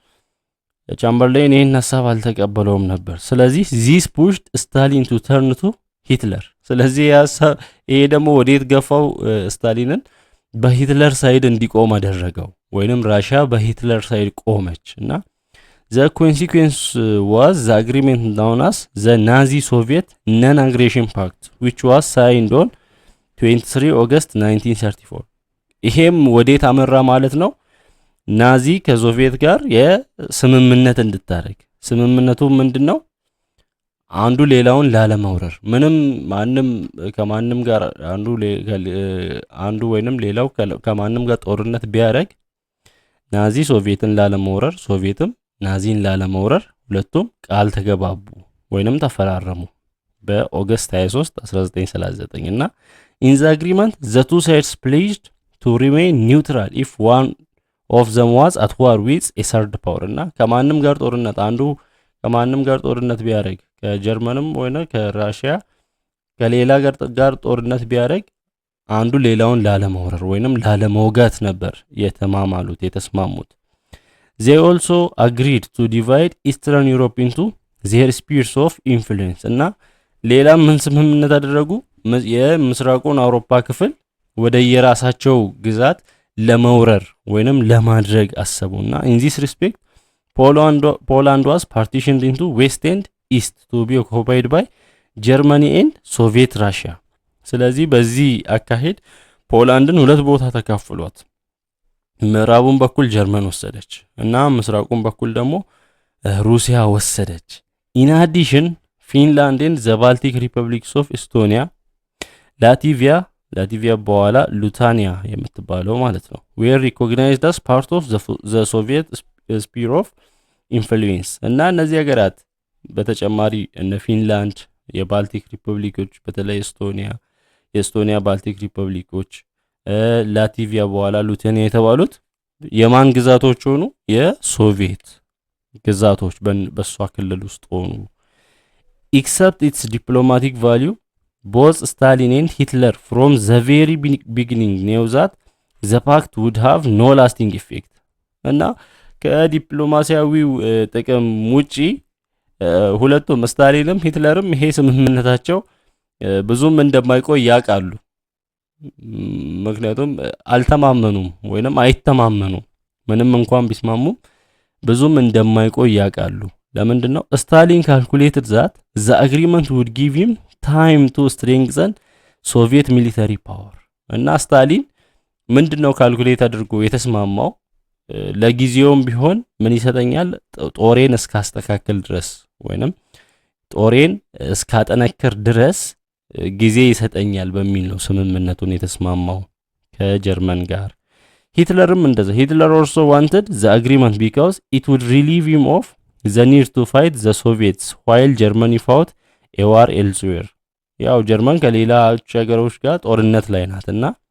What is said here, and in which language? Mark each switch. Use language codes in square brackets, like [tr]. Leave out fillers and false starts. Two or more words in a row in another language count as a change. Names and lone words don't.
[am] ቻምበርሌን ይሄን ሐሳብ አልተቀበለውም ነበር ስለዚህ [en] this pushed Stalin to turn to Hitler [am] ስለዚህ ይሄ ደግሞ ወዴት ገፋው ስታሊንን በሂትለር ሳይድ እንዲቆም አደረገው ወይንም ራሽያ በሂትለር ሳይድ ቆመች እና [en] the consequence was the agreement known as the Nazi-Soviet Non-Aggression Pact which was signed on 23 August 1934 [am] ይሄም ወዴት አመራ ማለት ነው ናዚ ከሶቪየት ጋር የስምምነት እንድታረግ ስምምነቱ ምንድነው አንዱ ሌላውን ላለማውረር ምንም ማንም ከማንም ጋር አንዱ ወይንም ሌላው ከማንም ጋር ጦርነት ቢያረግ ናዚ ሶቪየትን ላለማውረር ሶቪየትም ናዚን ላለማውረር ሁለቱም ቃል ተገባቡ ወይንም ተፈራረሙ በኦገስት 23 1939 እና [en] in the agreement the two sides pledged to remain neutral if one of them was at war with a third power [am] እና ከማንም ጋር ጦርነት አንዱ ከማንም ጋር ጦርነት ቢያረግ ከጀርመንም ወይና ከራሽያ ከሌላ ጋር ጦርነት ቢያረግ አንዱ ሌላውን ላለማውረር ወይንም ላለመውጋት ነበር የተስማሙት [en] they also agreed to divide Eastern Europe into their spheres of influence [am] እና ሌላ ምን ስምምነት አደረጉ የምስራቁን አውሮፓ ክፍል ወደ የራሳቸው ግዛት ለመውረር ወይንም ለማድረግ [en] አሰቡና in this respect Poland was partitioned into west and east to be occupied by Germany and Soviet Russia [am] ስለዚህ በዚህ አካሄድ ፖላንድን ሁለት ቦታ ተካፍሏት ምዕራቡን በኩል ጀርመን ወሰደች እና ምስራቁን በኩል ደግሞ ሩሲያ ወሰደች [en] in addition Finland and the Baltic Republics of Estonia [am] ላቲቪያ በኋላ ሉታኒያ የምትባለው ማለት ነው [en] were recognized as part of the Soviet sphere of influence [am] እና እነዚህ ሀገራት በተጨማሪ እነ ፊንላንድ የባልቲክ ሪፐብሊኮች በተለይ የኤስቶኒያ ባልቲክ ሪፐብሊኮች ላቲቪያ በኋላ ሉታኒያ የተባሉት የማን ግዛቶች ሆኑ የሶቪየት ግዛቶች በሷ ክልል ውስጥ ሆኑ [en] except its diplomatic value both Stalin and Hitler from the very beginning knew that the pact would have no lasting effect [am] እና ከዲፕሎማሲያዊው ጥቅም ውጪ ሁለቱም ስታሊንም ሂትለርም ይሄ ስምምነታቸው ብዙም እንደማይቆይ ያቃሉ ምክንያቱም አልተማመኑም ወይንም አይተማመኑም ምንም እንኳን ቢስማሙ ብዙም እንደማይቆይ ያቃሉ ለምንድነው ስታሊን [en] calculated that the agreement would give him time to strengthen Soviet military power [am] እና ስታሊን ምንድነው ካልኩሌት አድርጎ የተስማማው ለጊዜውም ቢሆን ምን ይሰጠኛል ጦሬን እስካስተካከል ድረስ ወይንም ጦሬን እስካጠነከር ድረስ ጊዜ ይሰጠኛል በሚል ነው ስምምነቱን የተስማማው ከጀርመን ጋር ሂትለርም እንደዛ [en] Hitler also wanted the agreement because it would relieve him of the need to fight the Soviets while Germany fought a war elsewhere። [am] ያው ጀርመን ከሌላ ሀገሮች ጋር ጦርነት ላይ ናት እና